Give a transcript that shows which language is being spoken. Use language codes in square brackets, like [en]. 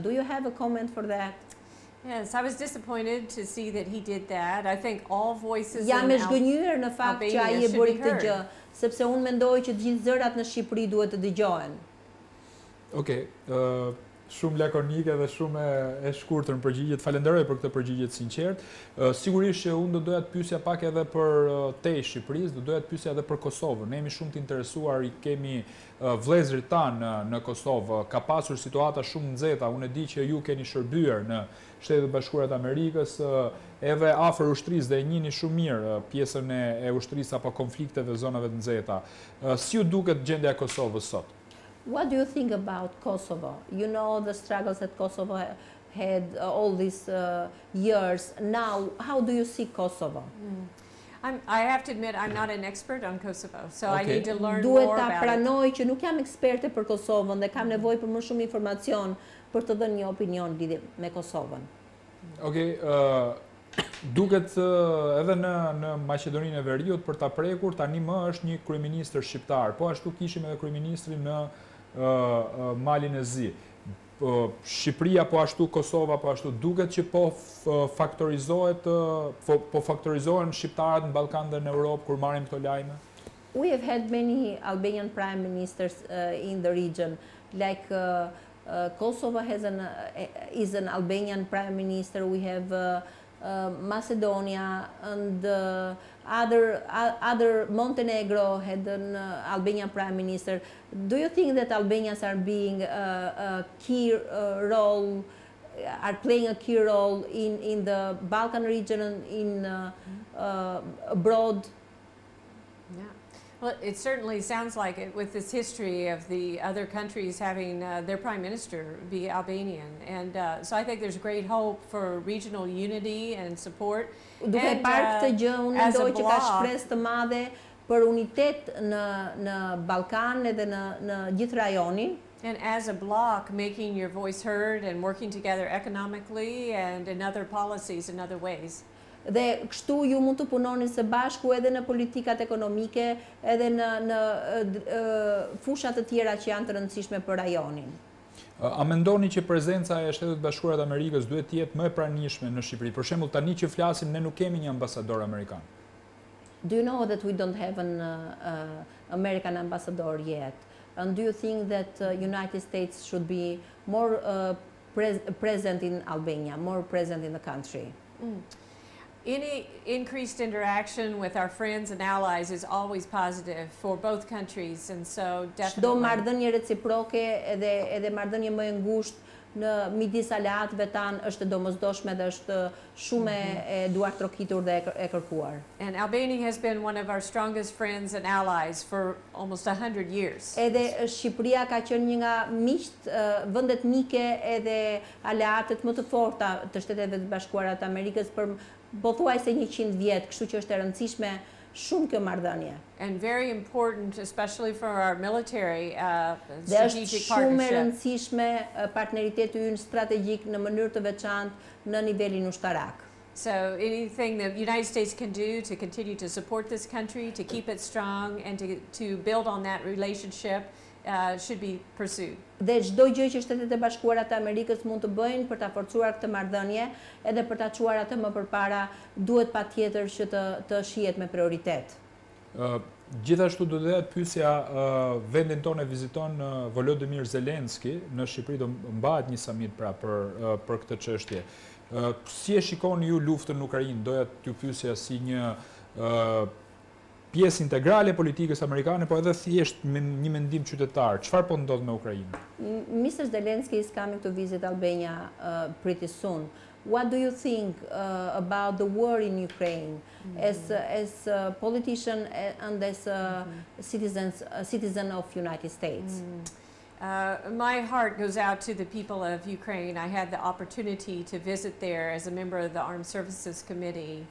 [en] Do you have a comment for that? Yes, I was disappointed to see that he did that. I think all voices [sq] Jam e in zgënjur në fakt që ai e bëri këtë gjë, sepse unë mendoj që të gjithë zërat në Shqipëri duhet të dëgjohen. Okej, shumë lakonike dhe shumë e shkurtër në përgjigje. Falenderoj për këtë përgjigje të sinqert. Sigurisht që unë do doja të pyesja pak edhe për te Shqipërisë, do doja të pyesja edhe për Kosovën. Ne jemi shumë të interesuar, i kemi vëllezërit tanë në Kosovë. Ka pasur situata shumë nxehta. Unë e di që ju keni shërbyer në Shtetet Bashkuara të Amerikës, edhe afër ushtrisë dhe e njihni shumë mirë pjesën e ushtrisë apo konflikteve, zonave të nxehta. Si ju duket gjendja e Kosovës sot? [en] What do you think about Kosovo? You know the struggles that Kosovo had all these years. Now, how do you see Kosovo? I have to admit, I'm not an expert on Kosovo, so I Okay. need to learn [sq] Duhet [en] more [sq] ta [en] about it. [sq] pranoj që nuk jam eksperte për Kosovën dhe kam nevojë për më shumë informacion për të dhënë një opinion lidhje me Kosovën. Okej, Duket edhe në Maqedoninë e Veriut për ta prekur tani më është një kryeministër shqiptar, po ashtu kishim edhe kryeministrin në Malin e Zi. Shqipëria po ashtu, Kosova po ashtu, duket që po faktorizohen shqiptarët në Ballkan dhe në Europë kur marrim këto lajme? [en] We have had many Albanian prime ministers in the region, like Kosovo is an Albanian prime minister. We have Macedonia and other Montenegro had an Albanian prime minister. Do you think that Albanians are being a key role, are playing a key role in the Balkan region and in abroad? Yeah. Well, it certainly sounds like it with this history of the other countries having their prime minister be Albanian. And so I think there's great hope for regional unity and support. [sq] Duke parë këtë gjë, unë mendoj që ka shpresë të madhe për unitet në Ballkan edhe në gjithë rajonin. [en] And as a bloc, making your voice heard and working together economically and in other policies and other ways. [sq] Dhe kështu ju mund të punoni së bashku edhe në politikat ekonomike, edhe në fushat të tjera që janë të rëndësishme për rajonin. A mendoni që prezenca e Shtetit Bashkuar të Amerikës duhet të jetë më e pranishme në Shqipëri? Për shembull, tani që flasim, ne nuk kemi një ambasador amerikan. [en] Do you know that we don't have an American ambassador yet? And do you think that United States should be more present in Albania, more present in the country? Any increased interaction with our friends and allies is always positive for both countries, and so definitely. [sq] Çdo marrëdhënie reciproke edhe marrëdhënie më e ngushtë në midis aleatëve tan është domosdoshme dhe është shumë e duartrokitur dhe e kërkuar. [en] And Albania has been one of our strongest friends and allies for almost 100 years. [sq] Edhe Shqipëria ka qenë një nga miqt, vendet mike edhe aleatët më të forta të Shteteve të Bashkuara të Amerikës për pothuajse 100 vjet, kështu që është e rëndësishme shumë kjo marrëdhënie. [en] And very important, especially for our military [sq] Dhe [en] strategic [sq] është shumë e [en] partnership. [sq] rëndësishme partneriteti ynë strategjik në mënyrë të veçantë në nivelin ushtarak. So anything the United States can do to continue to support this country, to keep it strong, and to build on that relationship should be pursued. Dhe çdo gjë që Shtetet e Bashkuara të Amerikës mund të bëjnë për ta forcuar këtë marrëdhënie edhe për ta çuar atë më përpara, duhet patjetër që të shihet me prioritet. Gjithashtu do të jetë pyetja, vendin tonë e viziton Volodymyr Zelenski në Shqipëri, do mbahet një summit pra për këtë çështje. Si e shikoni ju luftën në Ukrainë? Doja t'ju pyesja si një pjesë integrale e politikës amerikane, po edhe thjesht një mendim qytetar. Çfarë po ndodh me Ukrainën? [en] Mr. Zelensky is coming to visit Albania pretty soon. What do you think about the war in Ukraine as a politician and as a citizen of United States? My heart goes out to the people of Ukraine. I had the opportunity to visit there as a member of the Armed Services Committee.